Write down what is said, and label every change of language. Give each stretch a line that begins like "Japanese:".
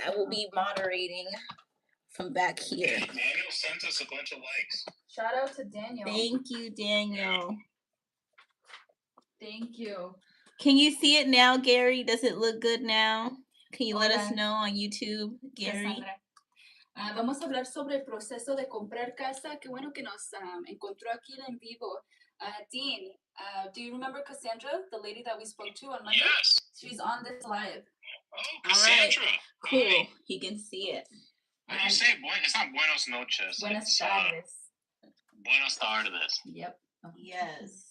English: I will be moderating from back here. Daniel sent us a bunch of likes. Shout out to Daniel. Thank you, Daniel. Thank you. Can you see it now, Gary? Does it look good now? Can you let us know on YouTube, Gary?
Spanish: Vamos a hablar sobre el proceso de comprar casa. Qué bueno que nos encontró aquí en vivo.
English: Dean, do you remember Cassandra, the lady that we spoke to on Monday? Yes. She's on this live. Oh, Cassandra. All right. Cool. Hi. He can see it. How do you say it's not
Spanish: buenos noches. Buenas tardes. Buenas tardes.
English: Yep. Yes.